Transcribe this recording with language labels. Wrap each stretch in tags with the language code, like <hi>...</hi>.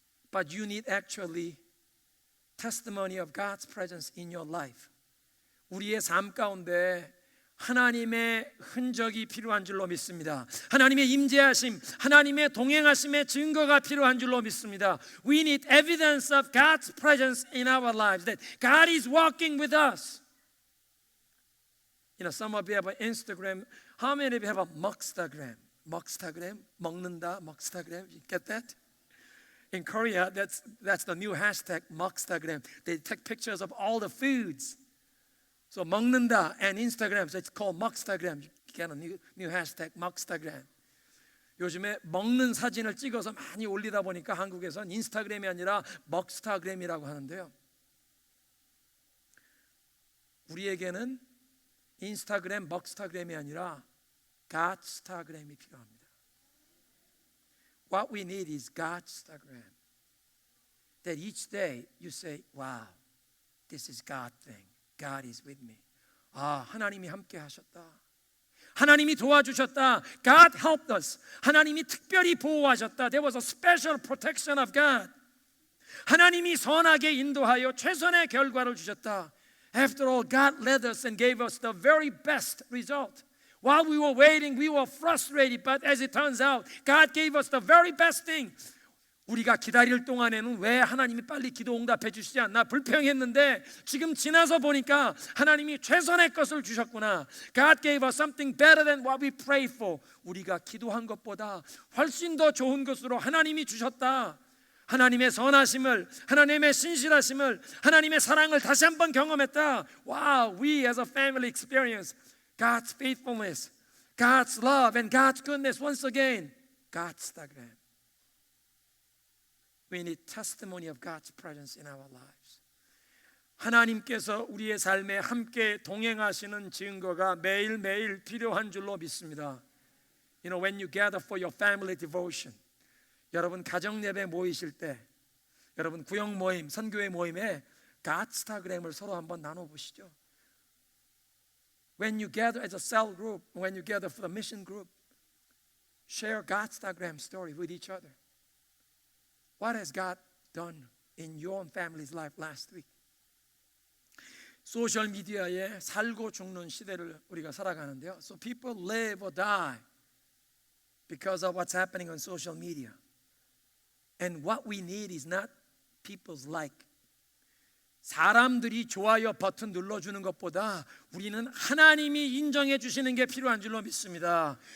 <en>But you need actually testimony of God's presence in your life.</en> <ko>우리의 삶 가운데 하나님의 흔적이 필요한 줄로 믿습니다. 하나님의 임재하심, 하나님의 동행하심의 증거가 필요한 줄로 믿습니다.</ko> <en>We need evidence of God's presence in our lives, that God is walking with us. You know, some of you have an Instagram. How many of you have a Mugstagram? Mugstagram, 먹는다, Mugstagram. You get that? In Korea, that's the new hashtag, Mugstagram. They take pictures of all the foods. So 먹는다 and Instagram, so it's called Mugstagram. You get a new hashtag, Mugstagram.</en> <ko>요즘에 먹는 사진을 찍어서 많이 올리다 보니까 한국에선 인스타그램이 아니라 먹스타그램이라고 하는데요. 우리에게는 인스타그램, 먹스타그램이 아니라 갓스타그램이 필요합니다.</ko> <en>What we need is 갓스타그램. That each day you say, wow, this is God thing. God is with me.</en> <ko>아, 하나님이 함께 하셨다. 하나님이 도와주셨다.</ko> <en>God helped us.</en> <ko>하나님이 특별히 보호하셨다.</ko> <en>There was a special protection of God.</en> <ko>하나님이 선하게 인도하여 최선의 결과를 주셨다.</ko> <en>After all, God led us and gave us the very best result. While we were waiting, we were frustrated, but as it turns out, God gave us the very best thing.</en> <ko>우리가 기다릴 동안에는 왜 하나님이 빨리 기도 응답해 주시지 않나 불평했는데 지금 지나서 보니까 하나님이 최선의 것을 주셨구나.</ko> <en>God gave us something better than what we prayed for.</en> <ko>우리가 기도한 것보다 훨씬 더 좋은 것으로 하나님이 주셨다. 하나님의 선하심을, 하나님의 신실하심을, 하나님의 사랑을 다시 한번 경험했다.</ko> <en>Wow, we as a family experience God's faithfulness, God's love and God's goodness once again. God's diagram. We need testimony of God's presence in our lives.</en> <ko>하나님께서 우리의 삶에 함께 동행하시는 증거가 매일매일 필요한 줄로 믿습니다.</ko> <en>You know, when you gather for your family devotion,</en> <ko>여러분 가정 예배 모이실 때, 여러분 구역 모임, 선교회 모임에 갓스타그램을 서로 한번 나눠 보시죠.</ko> <en>When you gather as a cell group, when you gather for the mission group, share 갓스타그램 story with each other. What has God done in your family's life last week?</en> <ko>소셜 미디어에 살고 죽는 시대를 우리가 살아가는데요.</ko> <en>So people live or die because of what's happening on social media. And what we need is not people's like.</en> <ko>사람들이 좋아요 버튼 눌러주는 것보다 우리는 하나님이 인정해 주시는 게 필요한 줄로 믿습니다.</ko>